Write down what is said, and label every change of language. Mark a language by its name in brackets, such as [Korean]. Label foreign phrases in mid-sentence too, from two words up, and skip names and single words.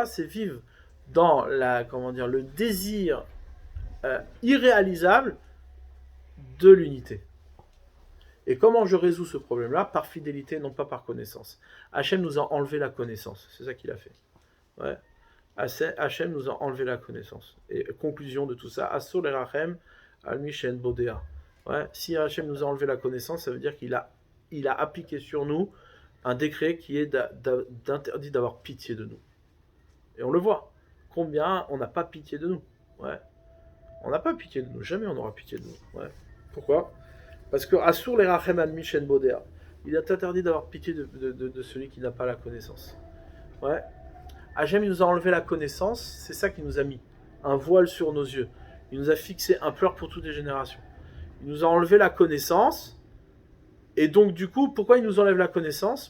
[French] C'est vivre dans le désir irréalisable de l'unité. Et comment je résous ce problème-là? Par fidélité, non pas par connaissance. Hachem nous a enlevé la connaissance. C'est ça qu'il a fait. Ouais. Hachem nous a enlevé la connaissance. Et conclusion de tout ça, [Hebrew] אסור לרחם על מי שאין בו דעה. [French] Ouais. Si Hachem nous a enlevé la connaissance, ça veut dire qu'il a appliqué sur nous un décret qui est d'interdit d'avoir pitié de nous. Et on le voit. Combien on n'a pas pitié de nous. Ouais. On n'a pas pitié de nous. Jamais on n'aura pitié de nous. Ouais. Pourquoi? Parce que [Hebrew] אסור לרחם על מי שאין בו דעה. [French] Il est interdit d'avoir pitié de celui qui n'a pas la connaissance. Ouais. Hachem, il nous a enlevé la connaissance, c'est ça qu'il nous a mis. Un voile sur nos yeux. Il nous a fixé un pleur pour toutes les générations. Il nous a enlevé la connaissance. Et donc, du coup, pourquoi il nous enlève la connaissance?